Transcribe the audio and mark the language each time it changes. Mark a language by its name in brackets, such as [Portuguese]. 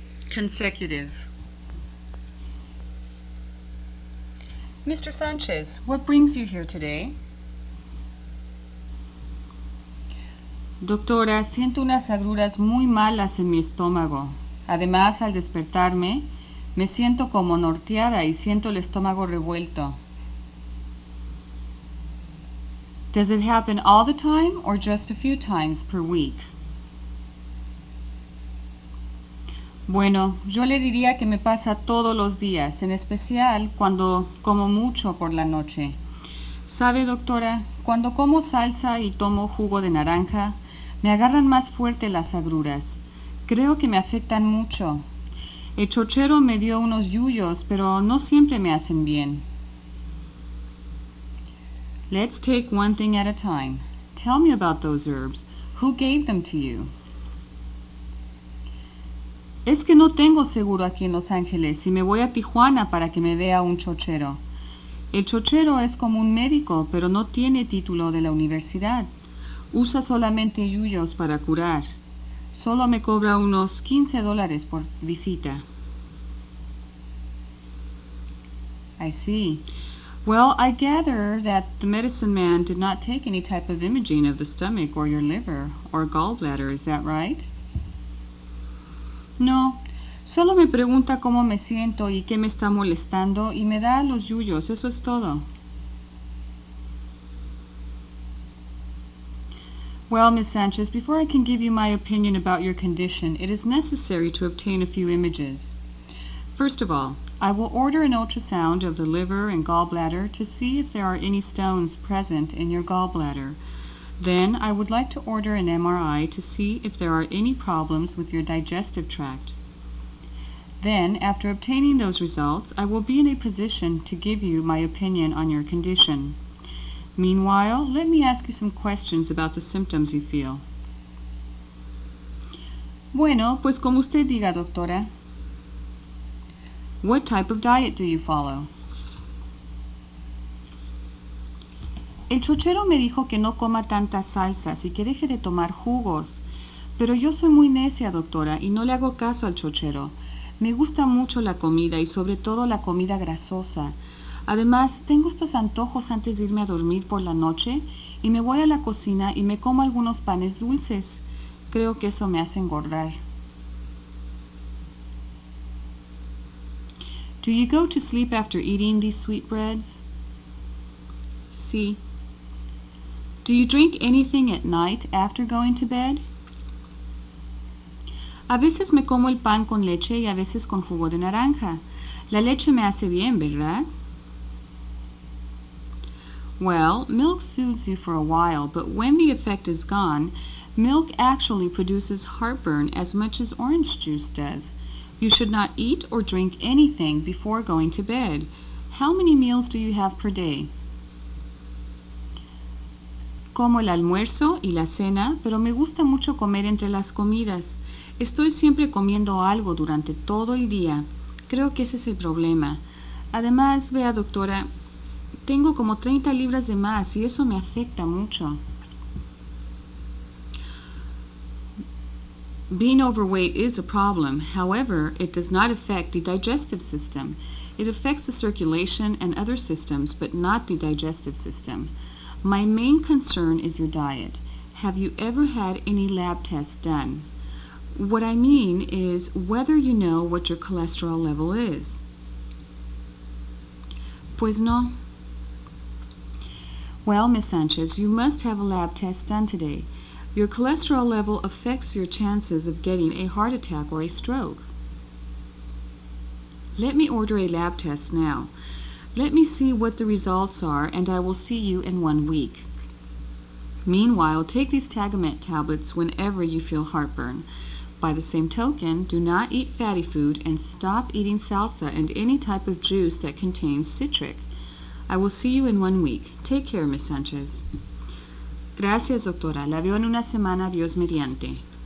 [English] Consecutive. Mr. Sanchez, what brings you here today? [Spanish] Doctora, siento unas agruras muy malas en mi estómago. Además, al despertarme, me siento como norteada y siento el estómago revuelto. [English] Does it happen all the time or just a few times per week? [Spanish] Bueno, yo le diría que me pasa todos los días, en especial cuando como mucho por la noche. ¿Sabe, doctora? Cuando como salsa y tomo jugo de naranja, me agarran más fuerte las agruras. Creo que me afectan mucho. El chochero me dio unos yuyos, pero no siempre me hacen bien. [English] Let's take one thing at a time. Tell me about those herbs. Who gave them to you? [Spanish] Es que no tengo seguro aquí en Los Ángeles y me voy a Tijuana para que me vea un chochero. El chochero es como un médico, pero no tiene título de la universidad. Usa solamente yuyos para curar. Solo me cobra unos $15 por visita. [English] I see. Well, I gather that the medicine man did not take any type of imaging of the stomach or your liver or gallbladder, is that right? [Spanish] No, solo me pregunta cómo me siento y qué me está molestando y me da los yuyos, eso es todo. [English] Well, Ms. Sanchez, before I can give you my opinion about your condition, it is necessary to obtain a few images. First of all, I will order an ultrasound of the liver and gallbladder to see if there are any stones present in your gallbladder. Then I would like to order an MRI to see if there are any problems with your digestive tract. Then, after obtaining those results, I will be in a position to give you my opinion on your condition. Meanwhile, let me ask you some questions about the symptoms you feel. [Spanish] Bueno, pues como usted diga, doctora. [English] What type of diet do you follow? [Spanish] El chochero me dijo que no coma tantas salsas y que deje de tomar jugos. Pero yo soy muy necia, doctora, y no le hago caso al chochero. Me gusta mucho la comida y sobre todo la comida grasosa. Además, tengo estos antojos antes de irme a dormir por la noche y me voy a la cocina y me como algunos panes dulces. Creo que eso me hace engordar. [English] Do you go to sleep after eating these sweetbreads? Sí. Do you drink anything at night after going to bed? [Spanish] A veces me como el pan con leche y a veces con jugo de naranja. La leche me hace bien, ¿verdad? [English] Well, milk soothes you for a while, but when the effect is gone, milk actually produces heartburn as much as orange juice does. You should not eat or drink anything before going to bed. How many meals do you have per day? [Spanish] Como el almuerzo y la cena, pero me gusta mucho comer entre las comidas. Estoy siempre comiendo algo durante todo el día. Creo que ese es el problema. Además, vea, doctora, tengo como 30 libras de más y eso me afecta mucho. [English] Being overweight is a problem. However, it does not affect the digestive system. It affects the circulation and other systems, but not the digestive system. My main concern is your diet. Have you ever had any lab tests done? What I mean is whether you know what your cholesterol level is. [Spanish] Pues no. [English] Well, Miss Sanchez, you must have a lab test done today. Your cholesterol level affects your chances of getting a heart attack or a stroke. Let me order a lab test now. Let me see what the results are, and I will see you in 1 week. Meanwhile, take these Tagamet tablets whenever you feel heartburn. By the same token, do not eat fatty food and stop eating salsa and any type of juice that contains citric. I will see you in 1 week. Take care, Miss Sanchez. [Spanish] Gracias, doctora. La veo en una semana, Dios mediante.